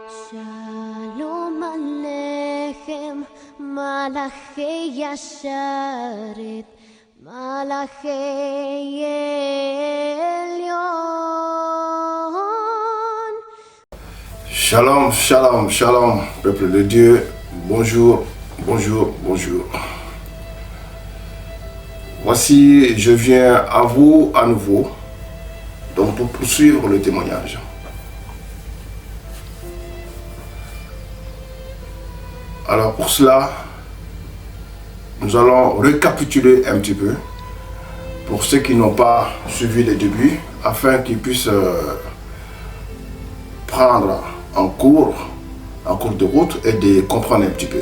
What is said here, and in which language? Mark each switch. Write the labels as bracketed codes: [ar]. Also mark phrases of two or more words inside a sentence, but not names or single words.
[he] שלום עליכם, מלאכי השרת, מלאכי עליון. שלום, שלום, שלום, [fr] peuple de Dieu, bonjour, bonjour, bonjour. Voici, je viens à vous à nouveau, donc pour poursuivre le témoignage. Alors pour cela, nous allons récapituler un petit peu pour ceux qui n'ont pas suivi les débuts, afin qu'ils puissent prendre en cours de route et de comprendre un petit peu.